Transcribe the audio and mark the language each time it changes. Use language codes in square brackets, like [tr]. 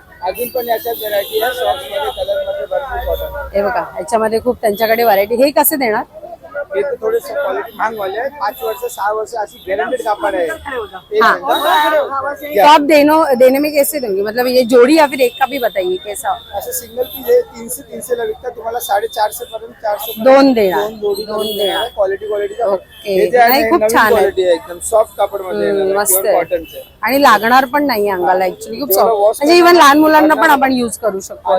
[mr] अजून पण याच्यात व्हरायटी आहे, शॉर्ट्स मध्ये कलर मध्ये भरपूर कॉटन. हे बघा याच्यामध्ये खूप त्यांच्याकडे व्हरायटी. हे कसे देणार? हे तर थोडेसे क्वालिटी महाग वाले आहे. 5 वर्ष 6 वर्ष अशी गॅरंटेड कापड आहे. हाँ। [hi] तो आप देने में कैसे देंगे, मतलब ये जोड़ी या फिर एक का भी बताइए कैसा? [mr] असं सिंगल पीस आहे 300 ला विकतात, तुम्हाला 450 पर्यंत 400 दोन देणार. दोन देणार. क्वालिटीचा ओके. नाही, खूप छान आहे. क्वालिटी आहे, एकदम सॉफ्ट कापड मध्ये मस्त प्युअर आहे. कॉटनचे. आणि लागणार पण नाही अंगाला, ऍक्च्युली खूप सॉफ्ट. म्हणजे इव्हन लहान मुलांना पण आपण युज करू शकतो